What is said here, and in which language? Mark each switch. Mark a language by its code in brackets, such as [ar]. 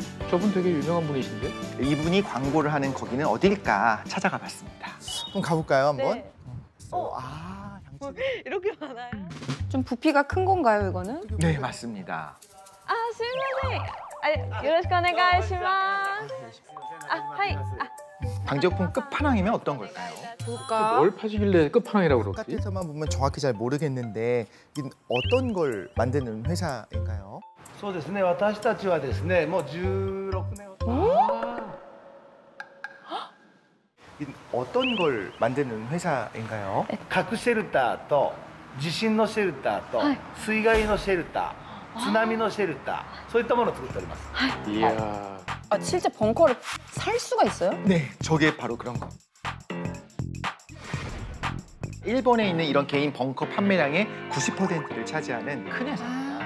[ko] 저분 되게 유명한 분이신데? 이분이 광고를 하는 거기는 어딜까 찾아가 봤습니다. 그럼 가볼까요, 한번? 네. 이렇게 많아요? 좀 부피가 큰 건가요, 이거는? 네, 맞습니다. [ja] すみません。よろしくお願いします。はい。 [ko] 방제용품 끝판왕이면 어떤 걸까요? 뭘 파시길래 끝판왕이라고 그러지? 바깥에서만 보면 정확히 잘 모르겠는데 이건 어떤 걸 만드는 회사인가요? [ja] そうですね。私たちはですね、もう16年を。 [ko] 이건 어떤 걸 만드는 회사인가요? [ja] 核シェルターと地震のシェルターと水害のシェルター、津波のシェルター、そういったものを作っております。 [ko] 이야. 아, 실제 벙커를 살 수가 있어요? 네, 저게 바로 그런 거. 일본에 있는 이런 개인 벙커 판매량의 90%를 차지하는 큰 회사입니다.